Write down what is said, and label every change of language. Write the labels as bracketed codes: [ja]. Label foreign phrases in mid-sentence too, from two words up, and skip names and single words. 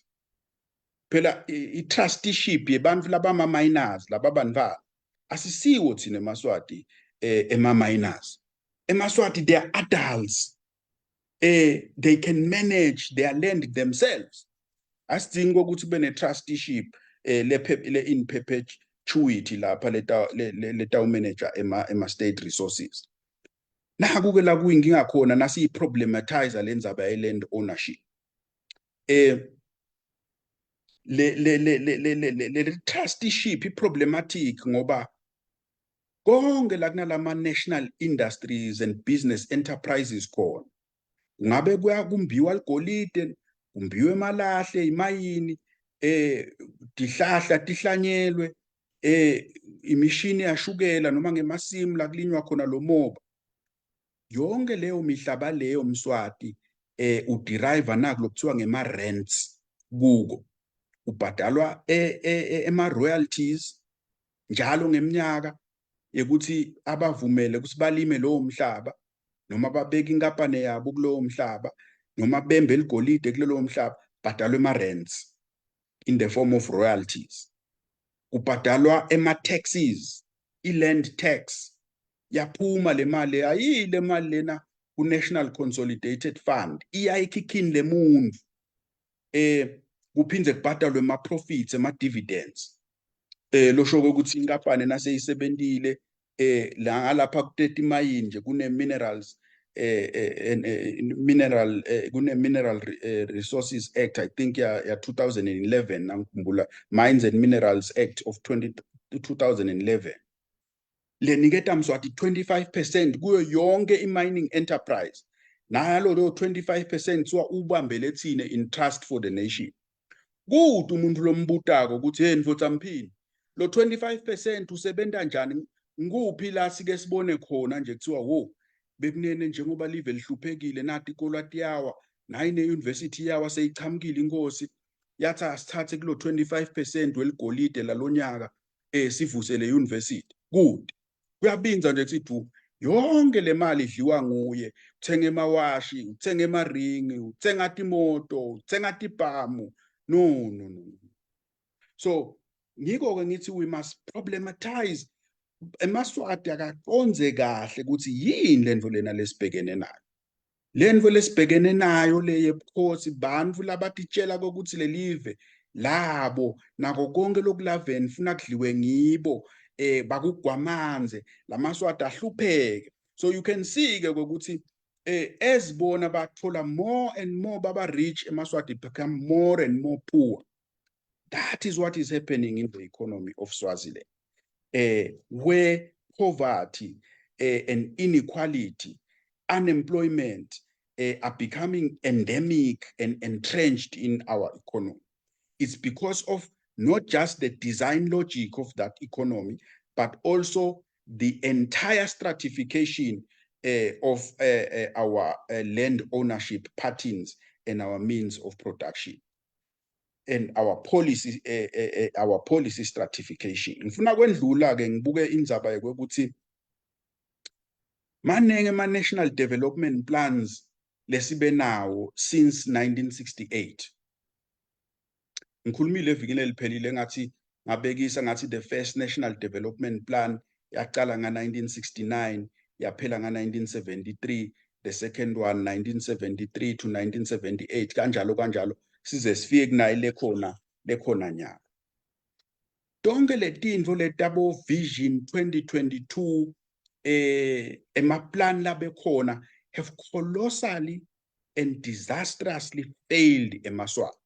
[ss] Phela i-trusteeship yebantu labama-miners laba bantu asisiwo thina eMaswati ema-miners. [en] eMaswati they are adults, they can manage their land themselves. [ss] Asidingi ukuthi bene trusteeship le [en] in perpetuity [ss] lapha leta manager ema [en] state resources. [ss] Naku ke la kuyinkinga khona nasi problematize lenzaba ye [en] land ownership. [ss] Le trusteeship problematic ngoba konke la kunalama [en] national industries and business enterprises [ss] khona, ngabe kumbiwa ligolide, kumbiwe emalahle, imayini, dihlahla tihlanyelwe, imishini yashukela noma ngemasimu la kulinywa khona lo moba. Yonke leyo mihlaba leyo Mswati uderive naku lokuthiwa ngema-rents kuko, ubhadalwa ema-royalties njalo ngeminyaka ukuthi abavumele ukuthi balime lowo mhlaba noma babeka inkampani yabo kulowo mhlaba, noma bembe eligolide kulelo mhlaba bhadalwa ema-rents [en] in the form of royalties, [ss] kubhadalwa ema-taxes, i-land tax, yaphuma le mali, ayile mali lena ku-National Consolidated Fund, iyayikhikhini le muntu, kuphinde kubhadalwe ama-profits, ama-dividends. Losho ukuthi inkampani naseyisebentile la ngalapha ku-30 mayini nje kune-minerals kune-Mineral Resources Act, [en] I think [ss] ya 2011 nangikhumbula, Mines and Minerals Act of 2011. Leniketa Mswati 25% kuyo yonke i-mining enterprise. Nalo lo 25% suwa ubambele thine [en] in trust for the nation. [ss] Kude umuntu lombutako ukuthi hey mfothamphini, lo 25% usebenza njani? Nguphi la sike sibone khona nje kuthiwa wo bekunene njengoba live lihluphekile nathi ikolati yawa nayi ne-university yawa seyichamukile inkosi yathi asithathe kulo 25% weligolide lalonyaka sivuse le university. Good. Kuyabinza nje kuthi yonke le mali idliwa nguye, uthenga emawashi, uthenga emaringi, uthenga imoto, uthenga ibhamu. [en] No. So [ss] ngiko-ke ngithi [en] we must problematize. [ss] EmaSwati akaqonze kahle ukuthi yini lento lena lesibhekene nayo. Lento lesibhekene nayo le yebukhosi, bantu labatitshela ukuthi lelive labo nako konke lokulaveni funa kudliwe ngibo, bakugwamanze laMaswati ahlupheke. [en] So you can see-ke [ss] ukuthi ezibona bathola [en] more and more baba rich, eMaswati become more and more poor. That is what is happening in the economy of Swaziland, where poverty and inequality, unemployment are becoming endemic and entrenched in our economy. It's because of not just the design logic of that economy, but also the entire stratification of our land ownership patterns and our means of production and our policy stratification. [ss] Ngifuna kwendlula-ke ngibuke indzaba yokuthi manenge ama- [en] national development plans [ss] lesibe nawo since 1968. Ngikhulumile evikini eliphelile ngathi ngabekisa ngathi [en] the first national development plan [ss] yaqala nga-1969 yaphela nga-1973, [en] the second one 1973 to 1978, [ss] kanjalo size sifike kunayo lekhona nyaka. Tonke letinto letabo Vision 2022 emaplan labekhona [en] have colossally and disastrously failed [ss] eMaswati.